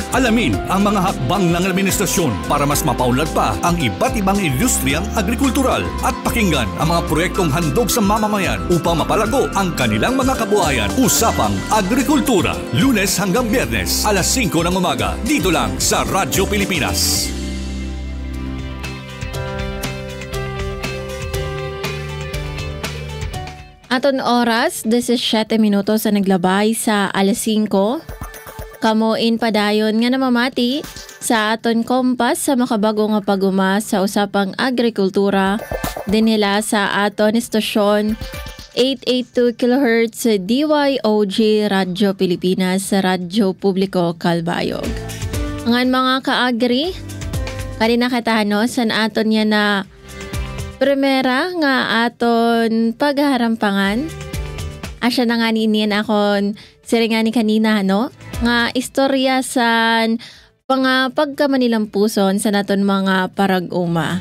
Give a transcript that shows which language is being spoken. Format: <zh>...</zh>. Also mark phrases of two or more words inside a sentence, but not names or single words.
<tl>Alamin ang mga hakbang ng administrasyon para mas mapaunlad pa ang iba't ibang industriyang agrikultural at pakinggan ang mga proyektong handog sa mamamayan upang mapalago ang kanilang mga kabuhayan. Usapang Agrikultura, Lunes hanggang Biyernes, alas 5 ng umaga, dito lang sa Radyo Pilipinas.</tl> <war>Aton oras, 17 minutos sa naglabay sa alas 5. Kamuin padayon nga namamati sa aton kompas sa makabago nga paguma sa usapang agrikultura din nila sa aton istasyon 882 kHz DYOG Radyo Pilipinas sa Radyo Publiko Calbayog. Ang mga kaagri, kanina katano san aton yan na primera nga aton pagharampangan. Asya na nga ninian akon siringani kanina nga istorya san pagkamanilampuson sa naton mga parag-uma.</war>